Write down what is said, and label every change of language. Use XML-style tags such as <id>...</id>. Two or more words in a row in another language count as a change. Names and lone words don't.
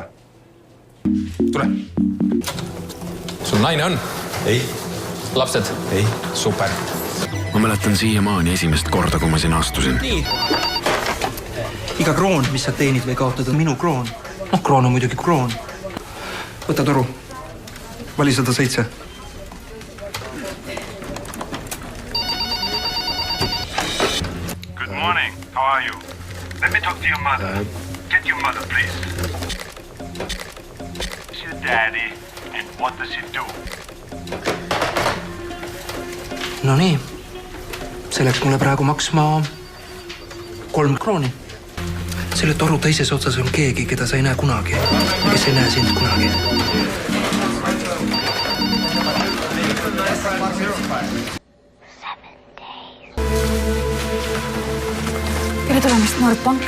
<et>Tule. Sul naine on? Ei. Lapsed? Ei. Super. Ma mäletan siiamaani esimest korda, kui ma siin astusin. Nii. Iga kroon, mis sa teenid või kaotad, on minu kroon. Noh, kroon on muidugi kroon. Võta toru. Vali 107.</et> <en>Good morning. How are you? Let me talk to your mother. Get your mother, please. Who's your daddy and what does he do?</en> <et>No nii. See läks mulle praegu maksma 3 krooni. Selle toru teises otsas on keegi, keda sa ei näe kunagi. Kes ei näe sind kunagi. Tere tulemast Nordbanka.</et>